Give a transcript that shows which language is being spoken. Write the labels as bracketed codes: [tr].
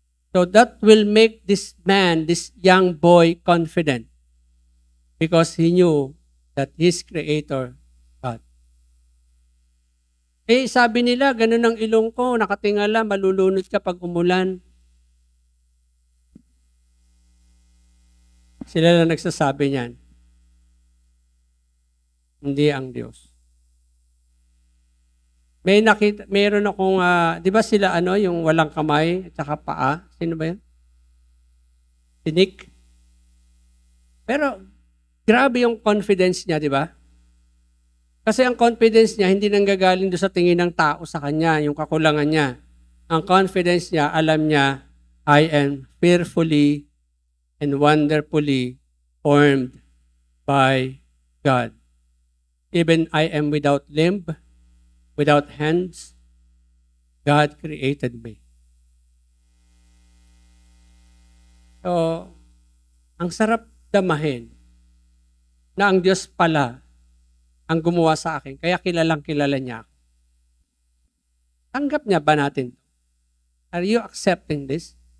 [en] So that will make this man, this young boy, confident. Because he knew that his creator, God. [tl] Sabi nila, ganun ang ilong ko, nakatingala, malulunod ka pag umulan. Sila na nagsasabi niyan. Hindi ang Diyos. Mayroon akong, di ba sila yung walang kamay at saka paa? Sino ba yan? Si Nick. Pero, grabe yung confidence niya, di ba? Kasi ang confidence niya, hindi nanggagaling doon sa tingin ng tao sa kanya, yung kakulangan niya. Ang confidence niya, alam niya, [en] I am fearfully and wonderfully formed by God. Even I am without limb, without hands, God created me. [tl] So, ang sarap damahin na ang Diyos pala ang gumawa sa akin, kaya kilalang kilala niya ako. Tanggap niya ba natin? [en] Are you accepting this?